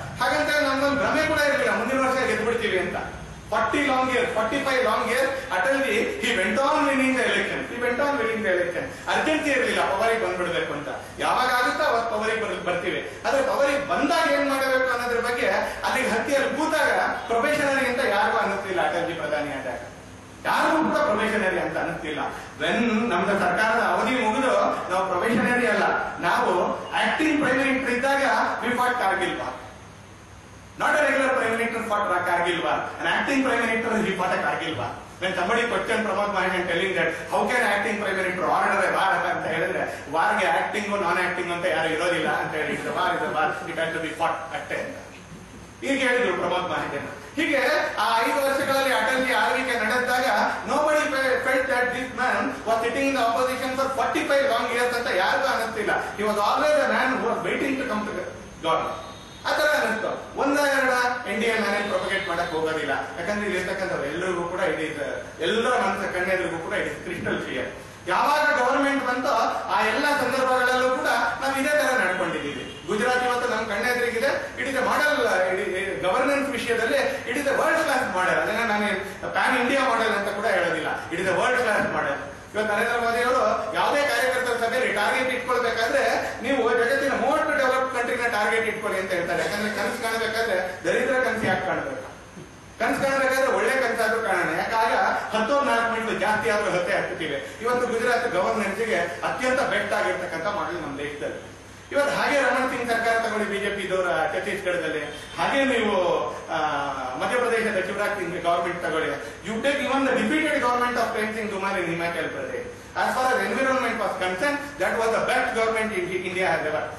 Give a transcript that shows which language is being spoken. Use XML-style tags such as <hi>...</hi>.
<kn>ಹಾಗಂತ ನಮ್ಗೊಂದು ಭ್ರಮೆ ಕೂಡ ಇರಲಿಲ್ಲ ಮುಂದಿನ ವರ್ಷ ಗೆದ್ಬಿಡ್ತೀವಿ ಅಂತ.</kn> <en>45 long years Atalji, he went on winning the election.</en> <kn>Urgency ಇರಲಿಲ್ಲ ಪವರಿಗೆ ಬಂದ್ಬಿಡ್ಬೇಕು ಅಂತ. ಯಾವಾಗ ಆಗುತ್ತೋ ಅವತ್ತು ಪವರಿಗೆ ಬರ್ತೀವಿ. ಆದ್ರೆ ಪವರಿಗೆ ಬಂದಾಗ ಏನ್ ಮಾಡಬೇಕು ಅನ್ನೋದ್ರ ಬಗ್ಗೆ ಅಲ್ಲಿಗೆ ಹತ್ತಿಯಲ್ಲಿ ಕೂತಾಗ ಪ್ರೊಫೆಷನರಿ ಅಂತ ಯಾರಿಗೂ ಅನ್ನಿಸ್ತಿಲ್ಲ. ಅಟಲ್ಜಿ ಪ್ರಧಾನಿ ಆದಾಗ ಯಾರಿಗೂ ಕೂಡ ಪ್ರೊಫೆಷನರಿ ಅಂತ ಅನ್ನಿಸ್ತಿಲ್ಲ. ವೆನ್ ನಮ್ದು ಸರ್ಕಾರದ ಅವಧಿ ಮುಗಿದು ನಾವು ಪ್ರೊಫೆಷನರಿ ಅಲ್ಲ, ನಾವು ಆಕ್ಟಿಂಗ್ ಪ್ರೈಮ್ ಮಿನಿಸ್ಟರ್ ಇದ್ದಾಗ</kn> <en>We fought Kargil war. Not a regular Prime Minister fought Kargil war. An acting Prime Minister, he fought a Kargil war. When somebody questioned Pramod Mahan telling that, how can acting Prime Minister order a war</en> <kn>ಅಂತ ಹೇಳಿದ್ರೆ, ವಾರ್ಗೆ acting ನಾನ್ acting ಅಂತ ಯಾರು ಇರೋದಿಲ್ಲ ಅಂತ ಹೇಳಿ,</kn> <en>war is war, it has to be fought</en> <kn>ಅಷ್ಟೇ ಅಂತ ಈಗ ಹೇಳಿದ್ರು</kn> <en>Pramod Mahajan.</en> <kn>ಹೀಗೆ ಆ 5 ವರ್ಷಗಳಲ್ಲಿ ಅಟಲ್ಜಿ ಆಳ್ವಿಕೆ ನಡೆದಾಗ</kn> <en>nobody felt that this man was sitting in the opposition for 45 long years</en> <kn>ಅಂತ ಯಾರಿಗೂ ಅನ್ನಿಸ್ತಿಲ್ಲ.</kn> <en>He was always a man who was waiting to come to government.</en> <kn>ಆ ತರ ಅನ್ನಿಸ್ತು. ಒಂದೆರಡ NDA ನಾನೇ ಪ್ರೊಪಗೇಟ್ ಮಾಡಕ್ ಹೋಗೋದಿಲ್ಲ. ಯಾಕಂದ್ರೆ ಇಲ್ಲಿ ಇರ್ತಕ್ಕಂಥವ್ರು ಎಲ್ಲರಿಗೂ ಕೂಡ ಎಲ್ಲರ ಮನಸ್ಸ ಕಣ್ಣೆದ್ರಿಗೂ ಕೂಡ</kn> <en>It is crystal clear.</en> <kn>ಯಾವಾಗ ಗವರ್ಮೆಂಟ್ ಬಂತೋ ಆ ಎಲ್ಲಾ ಸಂದರ್ಭಗಳಲ್ಲೂ ಕೂಡ ನಾವು ಇದೇ ತರ ನಡ್ಕೊಂಡಿದ್ದೀವಿ. ಗುಜರಾತ್ ಇವತ್ತು ನಮ್ಮ ಕಣ್ಣೆದ್ರಿಗಿದೆ.</kn> <en>It is a model governance ವಿಷಯದಲ್ಲಿ, it is a world class model.</en> <kn>ಅದನ್ನ ನಾನು ಪ್ಯಾನ್ ಇಂಡಿಯಾ ಮಾಡೆಲ್ ಅಂತ ಕೂಡ ಹೇಳೋದಿಲ್ಲ,</kn> <en>It is a world class model.</en> <kn>ಇವತ್ತು ನರೇಂದ್ರ ಮೋದಿ ಅವರು ಯಾವುದೇ ಕಾರ್ಯಕರ್ತರ ಸಭೆಯಲ್ಲಿ ಟಾರ್ಗೆಟ್ ಇಟ್ಕೊಳ್ಬೇಕಾದ್ರೆ ನೀವು ಜಗತ್ತಿನ ಮೋಸ್ಟ್ ಡೆವಲಪ್ಡ್ ಕಂಟ್ರಿನ ಟಾರ್ಗೆಟ್ ಇಟ್ಕೊಳ್ಳಿ ಅಂತ ಹೇಳ್ತಾರೆ. ಯಾಕಂದ್ರೆ ಕನಸು ಕಾಣಬೇಕಾದ್ರೆ ದರಿದ್ರ ಕನಸು ಯಾಕೆ ಕಾಣಬೇಕು? ಕನಸು ಕಾಣಬೇಕಾದ್ರೆ ಒಳ್ಳೆ ಕನಸಾದ್ರೂ ಕಾಣೋಣ. ಯಾಕಾಗ 14 ಮಿನಿಟ್ ಜಾಸ್ತಿ ಆದ್ರೂ ಹತ್ತುತ್ತೀವಿ. ಇವತ್ತು ಗುಜರಾತ್ ಗವರ್ನೆನ್ಸ್ಗೆ ಅತ್ಯಂತ ಬೆಸ್ಟ್ ಆಗಿರ್ತಕ್ಕಂಥ ಮಾಡೆಲ್ ನಮ್ಮ ದೇಶದಲ್ಲಿ. ಇವತ್ತು ಹಾಗೆ ರಮಣ್ ಸಿಂಗ್ ಸರ್ಕಾರ ತಗೊಳ್ಳಿ ಬಿಜೆಪಿದವರ ಛತ್ತೀಸ್ಗಢದಲ್ಲಿ, ಹಾಗೆ ನೀವು ಮಧ್ಯಪ್ರದೇಶದ ಶಿವರಾಜ್ ಸಿಂಗ್ ಗವರ್ಮೆಂಟ್ ತಗೊಳ್ಳಿ.</kn> <en>You take even the defeated government of Prem Singh Dhumal in Himachal Pradesh. As far as environment was concerned, that was the best government India has ever.</en>